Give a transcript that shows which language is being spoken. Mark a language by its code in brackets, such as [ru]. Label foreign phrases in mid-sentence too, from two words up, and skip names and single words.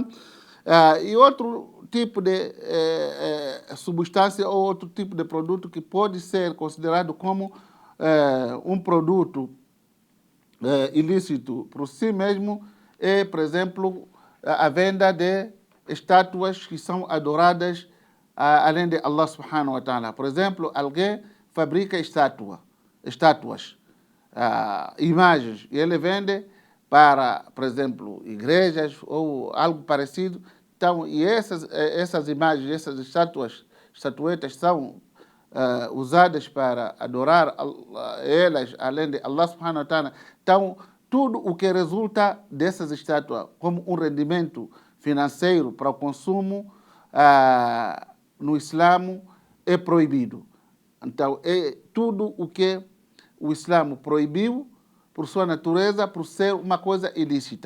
[pt] E outro tipo de substância ou outro tipo de produto que pode ser considerado como um produto ilícito por si mesmo é, por exemplo, a venda de estátuas que são adoradas além de [ar] الله سبحانه وتعالى. [pt] Por exemplo, alguém fabrica estátuas, imagens, e ele vende para, por exemplo, igrejas ou algo parecido. Então, e essas imagens, essas estatuetas são usadas para adorar elas, além de [ar] الله سبحانه وتعالى. [pt] Então, tudo o que resulta dessas estátuas como um rendimento financeiro para o consumo no Islã é proibido. Então, é tudo o que o Islã proibiu por sua natureza, por ser uma coisa ilícita.